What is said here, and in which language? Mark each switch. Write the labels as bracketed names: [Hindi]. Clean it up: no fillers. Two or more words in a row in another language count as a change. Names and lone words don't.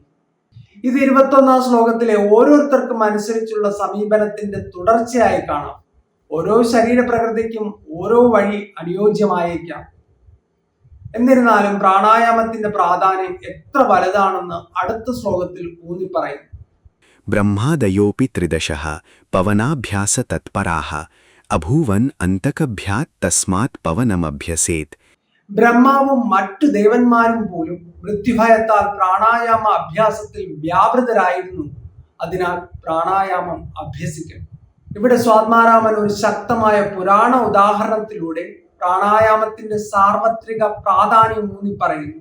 [Malayalam] ഇത് 21 ശ്ലോകത്തിലെ ഓരോരുത്തർക്കും അനുസരിച്ചുള്ള സമീപനത്തിന്റെ തുടർച്ചയായി കാണാം. ഓരോ ശരീരപ്രകൃതിക്കും ഓരോ വഴി അനുയോജ്യമായേക്കാം. എന്നിരുന്നാലും പ്രാണായാമത്തിന്റെ പ്രാധാന്യം എത്ര വലുതാണെന്ന് അടുത്ത ശ്ലോകത്തിൽ ഊന്നി പറയുന്നു. [Sanskrit] ब्रह्मादयोऽपि त्रिदशः पवनाभ्यासतत्पराः अभूवन् अन्तकभ्यात् तस्मात् पवनमभ्यसेत्. [Malayalam] ബ്രഹ്മാവും മറ്റു ദേവന്മാരും പോലും മൃത്യുഭയത്താൽ പ്രാണായാമ അഭ്യാസത്തിൽ വ്യാപൃതരായിരുന്നു. അതിനാൽ പ്രാണായാമം അഭ്യസിക്കണം. ഇവിടെ സ്വാത്മാരാമൻ ഒരു ശക്തമായ പുരാണ ഉദാഹരണത്തിലൂടെ പ്രാണായാമത്തിന്റെ സാർവത്രിക പ്രാധാന്യം ഊന്നി പറയുന്നു.